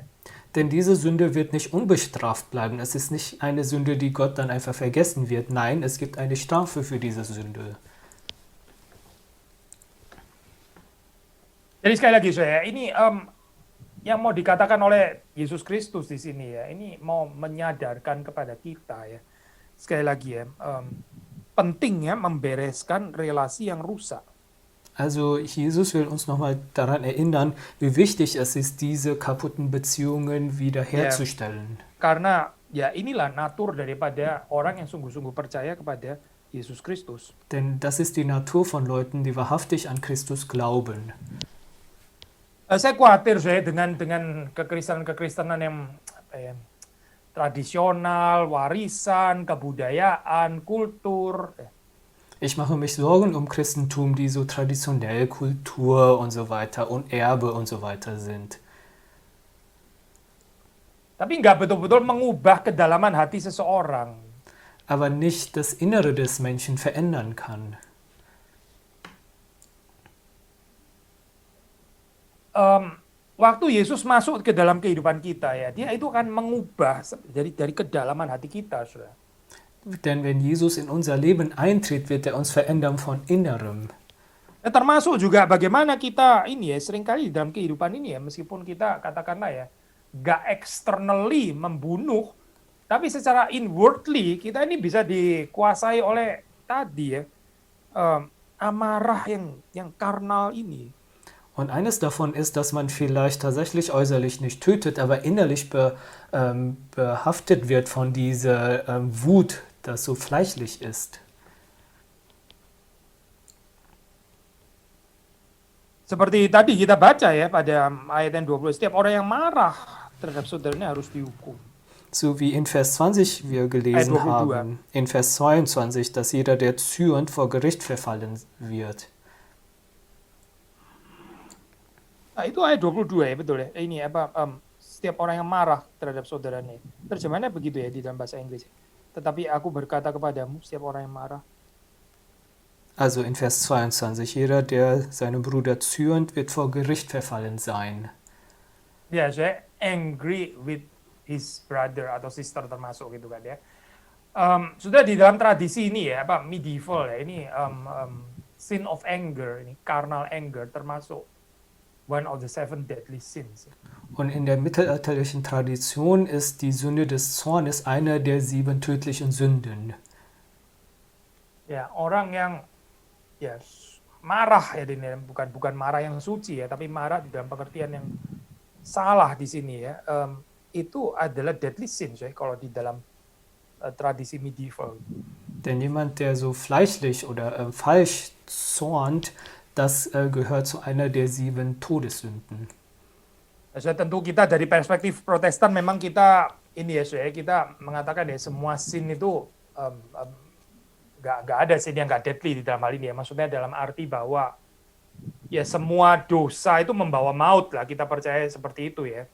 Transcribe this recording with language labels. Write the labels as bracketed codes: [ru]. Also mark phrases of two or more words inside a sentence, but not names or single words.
[de] Denn diese Sünde wird nicht unbestraft bleiben. Es ist nicht eine Sünde, die Gott dann einfach vergessen wird. Nein, es gibt eine Strafe für diese Sünde. [id] Jadi sekali lagi saya, ini yang mau dikatakan oleh Yesus Kristus di sini ya, ini mau menyadarkan kepada kita ya. Sekali lagi ya, pentingnya membereskan relasi yang rusak. [de] Also Jesus will uns nochmal daran erinnern, wie wichtig es ist, diese kaputten Beziehungen [id] Ya, [de] wiederherzustellen. [id] karena ya inilah natur daripada orang yang sungguh-sungguh percaya kepada Yesus Kristus. [de] Denn das ist die Natur von Leuten, die wahrhaftig an Christus glauben. [id] Saya khawatir saya dengan kekristenan-kekristenan yang apa ya, tradisional, warisan, kebudayaan, kultur. [de] Ich mache mich Sorgen um Christentum, die so traditionell Kultur und so weiter und Erbe und so weiter sind. [id] Tapi nggak betul-betul mengubah kedalaman hati seseorang. [de] Aber nicht das Innere des Menschen verändern kann. [id] Waktu Yesus masuk ke dalam kehidupan kita ya, dia itu akan mengubah dari kedalaman hati kita, saudara. [de] Denn wenn Jesus in unser Leben eintritt, wird er uns verändern von Innerem. [id] Termasuk juga bagaimana kita ini ya, seringkali di dalam kehidupan ini ya, meskipun kita katakanlah ya, nggak externally membunuh, tapi secara inwardly kita ini bisa dikuasai oleh tadi ya, amarah yang karnal ini. [de] Und eines davon ist, dass man vielleicht tatsächlich äußerlich nicht tötet, aber innerlich behaftet wird von dieser Wut, das so fleischlich ist. [id] Seperti tadi kita baca ya pada ayat yang 20, setiap orang yang marah terhadap saudaranya harus dihukum. [de] So wie in Vers 20 wir gelesen haben, in Vers 22, dass jeder, der zürnt, vor Gericht verfallen wird. [id] Nah, itu ayat 22 ya, betul ya. Ini apa, setiap orang yang marah terhadap saudaranya. Terjemahannya begitu ya di dalam bahasa Inggris. Tetapi aku berkata kepadamu, setiap orang yang marah. [de] Also in Vers 22, jeder, der seinem Bruder zürnt, wird vor Gericht verfallen sein. [id] Ya, saya [en] angry with his brother [id] atau sister termasuk gitu kan ya. Sudah di dalam tradisi ini ya, apa medieval ya, ini [en] sin of anger, [id] ini [en] carnal anger [id] termasuk [en] one of the 7 deadly sins. [de] Und in der mittelalterlichen Tradition ist die Sünde des Zornes eine der 7 tödlichen Sünden. [id] Ya, orang yang ya marah ya, ini bukan marah yang suci ya, tapi marah di dalam pengertian yang salah di sini ya. Itu adalah [en] deadly sin [id] ya kalau di dalam tradisi medieval. [de] Denn jemand, der so fleischlich oder falsch zornt, das gehört zu einer der 7 Todessünden. [id] Saya tentu kita dari perspektif Protestan memang kita ini ya, saya kita mengatakan ya semua sin itu nggak ada sin yang nggak deadly di dalam hal ini ya. Maksudnya dalam arti bahwa ya semua dosa itu membawa maut lah, kita percaya seperti itu ya.